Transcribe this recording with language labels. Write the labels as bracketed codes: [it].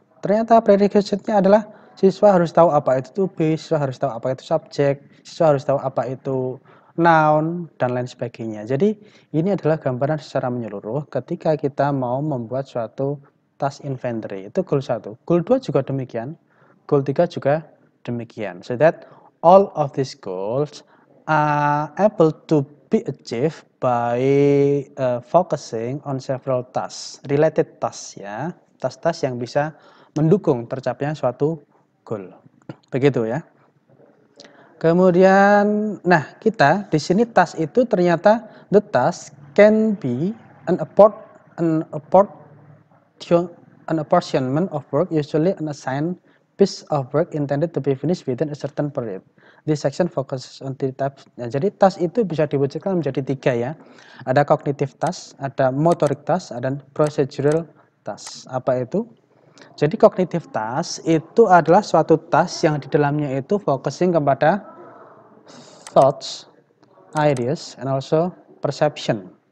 [id] Ternyata prerequisite-nya adalah siswa harus tahu apa itu to be, siswa harus tahu apa itu subjek, siswa harus tahu apa itu noun, dan lain sebagainya. Jadi ini adalah gambaran secara menyeluruh ketika kita mau membuat suatu task inventory. Itu goal 1. Goal 2 juga demikian, goal 3 juga demikian. [en] So that all of these goals are able to be achieved by focusing on several tasks, related tasks [id] ya, task-task yang bisa mendukung tercapainya suatu goal. Begitu ya. Kemudian, nah kita di sini task itu ternyata [en] the task can be an apportionment of work, usually an assigned piece of work intended to be finished within a certain period. This section focuses on the types. [id] Nah, jadi task itu bisa diwujudkan menjadi 3 ya. Ada cognitive task, ada motoric task, dan procedural task. Apa itu? Jadi cognitive task itu adalah suatu task yang di dalamnya itu focusing kepada [en] thoughts, ideas, and also perception.